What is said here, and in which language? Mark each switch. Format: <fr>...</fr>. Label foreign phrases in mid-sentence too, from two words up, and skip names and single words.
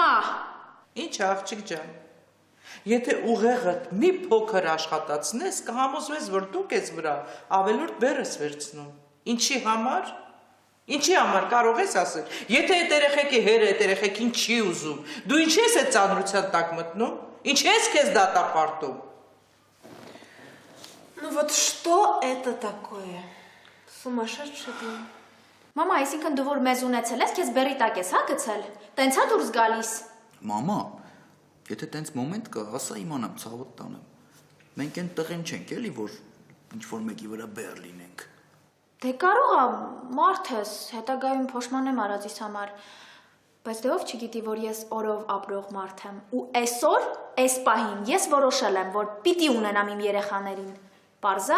<hy>ինչ աղջիկ ջան։ Եթե ուղեղդ մի փոքր աշխատացնես, կհամոզվես, որ դու քեզ վրա ավելորդ բեռ ես վերցնում։ Ինչի համար? Ինչի համար կարող ես ասել։ Եթե այդ երեխեքի հերը այդ երեխեքին չի ուզում, դու ինչ ես այդ ծանրության տակ մտնում։ Ինչ ես քեզ դատապարտում։</hy> <ru>Ну вот что это такое? Сумасшедший дом.</ru> <hy>Մամա, այսինքն դու որ մեզ ունեցել ես, քեզ բերի տակ ես, հա գցել։ Տենց հա դուրս գալիս։ Մամա, եթե տենց մոմենտ կա, ասա իմանամ, ցավոտ տանեմ։ Մենք այն տղեն չենք էլի, որ ինչ-որ մեկի վրա բեռ լինենք։ Դե կարող է, մարդ ես, հետագայում փոշմանեմ արածիս համար, բայց դե ով չգիտի, որ ես օրով ապրող մարդ եմ, ու այսօր, այս պահին, ես որոշել եմ, որ պիտի ունենամ իմ երեխաներին, պարզա։</hy>